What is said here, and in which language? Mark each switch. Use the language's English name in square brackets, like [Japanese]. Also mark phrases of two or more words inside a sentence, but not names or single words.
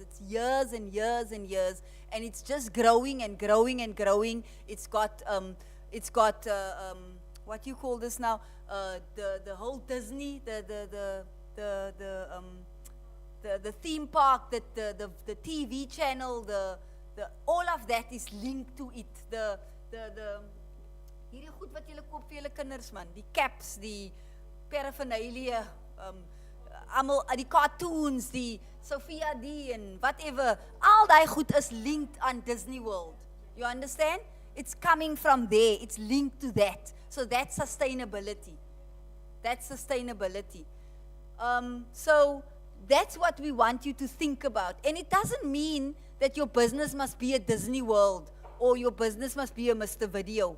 [English] It's years and years and years. And it's just growing and growing and growing. It's got what do you call this now? The whole Disney, the theme park, the TV channel, all of that is linked to it. [Afrikaans] Hierdie goed wat julle koop vir julle kinders man, die caps, die paraphernalia, almal die cartoons, die Sophia D [English] and whatever, [Afrikaans] all daai goed [English] is linked on Disney World. You understand? It's coming from there. It's linked to that. So that's sustainability. That's sustainability. So that's what we want you to think about. And it doesn't mean that your business must be a Disney World or your business must be a Mr.